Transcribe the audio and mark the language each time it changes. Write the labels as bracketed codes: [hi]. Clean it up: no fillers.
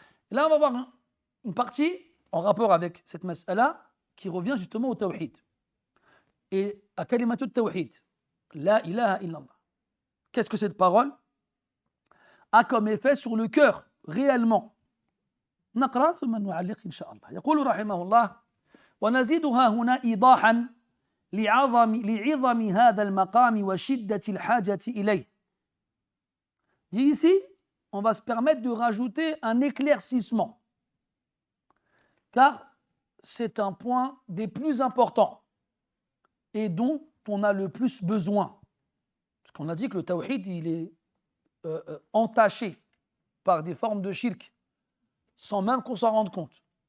[fr] Et là, on va voir une partie en rapport avec cette mas'ala qui revient justement au tawhid. Et à kalimatut tawhid, la ilaha illallah. Qu'est-ce que cette parole a comme effet sur le cœur, réellement? [ar] نقرأ ثم نعلق إن شاء الله. يقول رحمه الله: ونزيدها هنا إيضاحا لعظم هذا المقام وشدة الحاجة إليه. [fr] Ici, on va se permettre de rajouter un éclaircissement, car c'est un point des plus importants et dont on a le plus besoin. Parce qu'on a dit que le tawhid, il est entaché par des formes de shirk, sans même qu'on s'en rende compte.